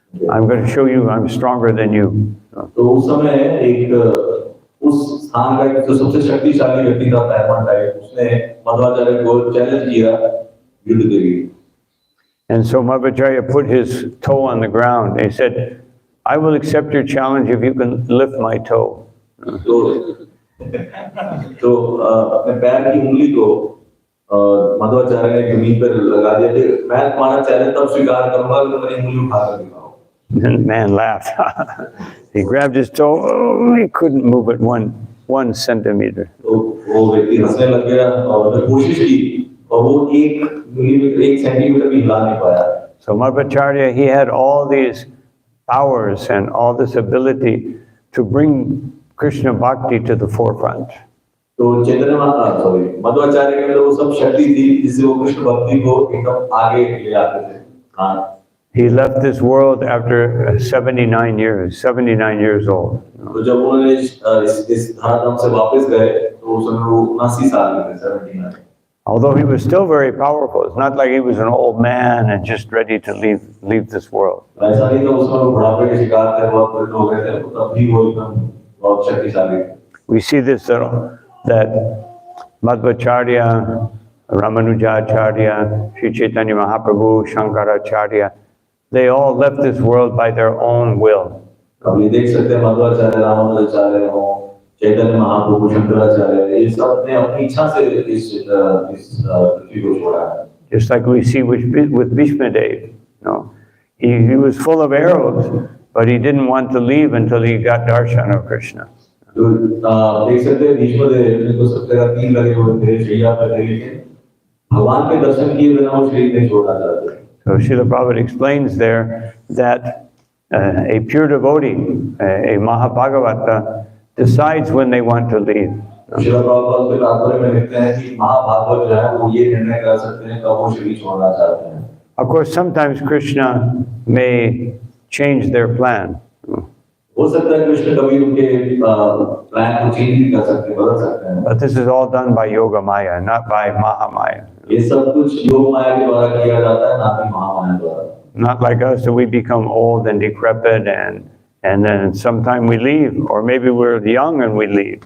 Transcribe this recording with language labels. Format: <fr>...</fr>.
<en>I'm going to show you I'm stronger than you.</en> <hi>तो उस समय एक उस स्थान का जो सबसे शक्तिशाली व्यक्ति था पैरमन टाइप, उसने मध्वाचार्य को चैलेंज किया युद्ध के लिए।</hi> <en>And so Madhvacarya put his toe on the ground. He said, I will accept your challenge if you can lift my toe.</en> <hi>तो अपने पैर की उंगली को मध्वाचार्य ने जमीन पर लगा दिया कि मैं तुम्हारा चैलेंज तब स्वीकार करूंगा कि मेरी उंगली उठा कर दिखाओ।</hi> <en>And the man laughed. He grabbed his toe. Oh, he couldn't move it one centimeter.</en> <hi>तो वो व्यक्ति हंसने लग गया और उसने कोशिश की और वो एक सेंटीमीटर भी हिला नहीं पाया।</hi> <en>So Madhvacarya, he had all these powers and all this ability to bring Krishna Bhakti to the forefront.</en> <hi>तो चैतन्य महाप्रभु मध्वाचार्य के अंदर वो सब शक्ति थी जिससे वो कृष्ण भक्ति को एकदम आगे ले जाते थे। हाँ।</hi> <en>He left this world after 79 years old.</en> <hi>तो जब उन्होंने इस धराधाम से वापस गए तो उस समय वो 79 साल के थे, 79।</hi> <en>Although he was still very powerful, it's not like he was an old man and just ready to leave this world.</en> <hi>ऐसा नहीं था उस समय बुढ़ापे के शिकार थे, बहुत बुजुर्ग हो गए थे, तब भी वो एकदम बहुत शक्तिशाली थे।</hi> <en>We see this that Madhvacharya, Ramanujacharya, Sri Chaitanya Mahaprabhu, Shankaracharya, they all left this world by their own will.</en> <hi>अब ये देख सकते हैं मध्वाचार्य, रामानुजाचार्य हो, चैतन्य महाप्रभु, शंकराचार्य, ये सब अपने अपनी इच्छा से इस पृथ्वी को छोड़ा है।</hi> <en>Just like we see with Bhishma Dev, he was full of arrows, but he didn't want to leave until he got darshan of Krishna.</en> <hi>तो देख सकते हैं भीष्म देव को सब जगह तीर लगे हुए थे, शैया पर थे, लेकिन भगवान के दर्शन किए बिना वो शरीर नहीं छोड़ना चाहते।</hi> <en>So Srila Prabhupada explains there that a pure devotee, a Mahabhagavata, decides when they want to leave.</en> <hi>Srila Prabhupada के तात्पर्य में लिखते हैं कि महाभागवत जो है वो ये निर्णय कर सकते हैं कब वो शरीर छोड़ना चाहते हैं।</hi> <en>Of course, sometimes Krishna may change their plan.</en> <hi>हो सकता है कृष्ण कभी उनके प्लान को चेंज भी कर सकते हैं, बदल सकते हैं।</hi> <en>But this is all done by Yoga Maya, not by Mahamaya.</en> <hi>ये सब कुछ योग माया के द्वारा किया जाता है, ना कि महामाया द्वारा।</hi> <en>Not like us, that we become old and decrepit and then sometime we leave, or maybe we're young and we leave.</en>